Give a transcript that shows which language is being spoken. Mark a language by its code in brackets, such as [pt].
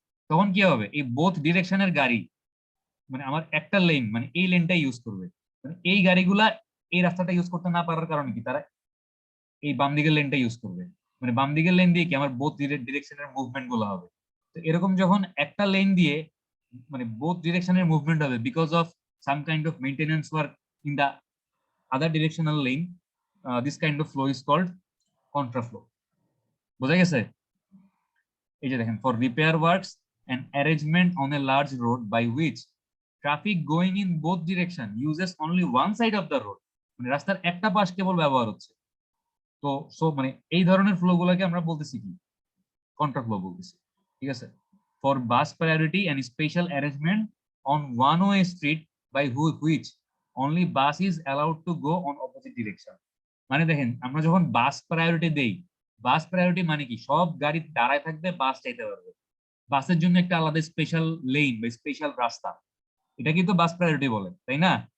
[bn] তখন কি হবে, এই বোথ ডিরেকশনের গাড়ি, মানে আমার একটা লেন, মানে এই লেনটাই ইউজ করবে, মানে এই গাড়িগুলা এই রাস্তাটা ইউজ করতে না পারার কারণে কি তারা এই বাম দিকের লেনটা ইউজ করবে, মানে বাম দিকের লেন দিয়ে কি আমার বোথ ডিরেকশনের মুভমেন্ট গুলো হবে। তো এরকম যখন একটা লেন দিয়ে মানে বোথ ডিরেকশনের মুভমেন্ট হবে [en] Because of some kind of maintenance work in the other directional lane, this kind of flow is called contraflow. [bn] বোঝা গেছে? এই যে দেখেন, [en] for repair works and arrangement on a large road by which traffic going in both direction uses only one side of the road, [bn] মানে রাস্তার একটা পাশ কেবল ব্যবহার হচ্ছে। তো মানে এই ধরনের ফ্লো গুলোকে আমরা বলতেছি কি, কন্ট্রা ফ্লো বলতেছি। [en] ঠিক আছে, for bus priority and special arrangement on one way street by which only bus is allowed to go on opposite direction. [bn] মানে দেখেন, আমরা যখন বাস প্রায়োরিটি দেই, বাস প্রায়োরিটি মানে কি, সব গাড়ি দাঁড়ায় থাকবে, বাস চাইতে পারবে, বাসের জন্য একটা আলাদা স্পেশাল লেন বা স্পেশাল রাস্তা, এটা কিন্তু বাস প্রায়োরিটি বলে, তাই না?